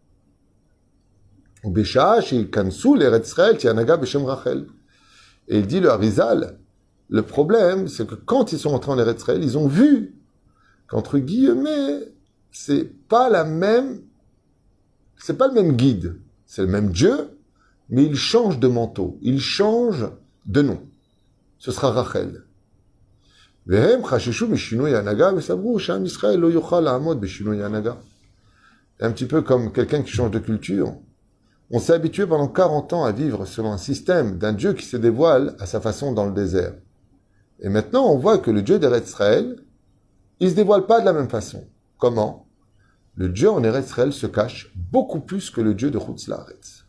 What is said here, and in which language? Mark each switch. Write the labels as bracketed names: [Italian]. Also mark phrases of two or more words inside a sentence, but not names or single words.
[French] Et il dit le Harizal, le problème, c'est que quand ils sont entrés en Eretz Israël, ils ont vu qu'entre guillemets, c'est pas le même guide, c'est le même Dieu, mais il change de manteau, il change de nom. Ce sera Rachel. [Hebrew] והם חששו משינוי ההנהגה וסברו שעם ישראל לא יוכל לעמוד בשינוי ההנהגה. [French] Un petit peu comme quelqu'un qui change de culture. On s'est habitué pendant 40 ans à vivre selon un système d'un Dieu qui se dévoile à sa façon dans le désert. Et maintenant, on voit que le Dieu d'Eretz Israël, il ne se dévoile pas de la même façon. Comment? Le Dieu en Eretz Israël se cache beaucoup plus que le Dieu de [Hebrew] חוץ לארץ.